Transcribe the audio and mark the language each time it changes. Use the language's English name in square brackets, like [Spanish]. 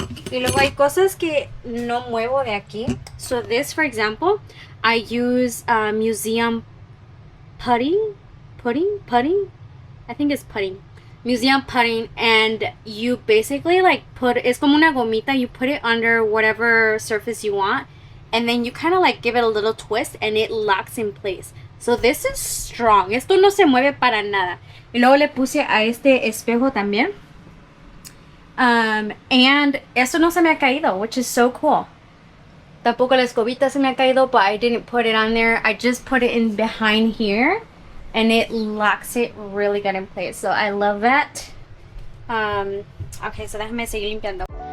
[Spanish] Y luego hay cosas que no muevo de aquí. [English] So this, for example, I use museum putting. I think it's putting. Museum putting, and you basically like [Spanish] es como una gomita. [English] You put it under whatever surface you want, and then you kind of like give it a little twist, and it locks in place. So this is strong. [Spanish] Esto no se mueve para nada. Y luego le puse a este espejo también. [English] And [Spanish] esto no se me ha caído, [English] which is so cool. [Spanish] Tampoco la escobita se me ha caído, [English] but I didn't put it on there. I just put it in behind here, and it locks it really good in place. So I love that. Okay, so [Spanish] déjame seguir limpiando.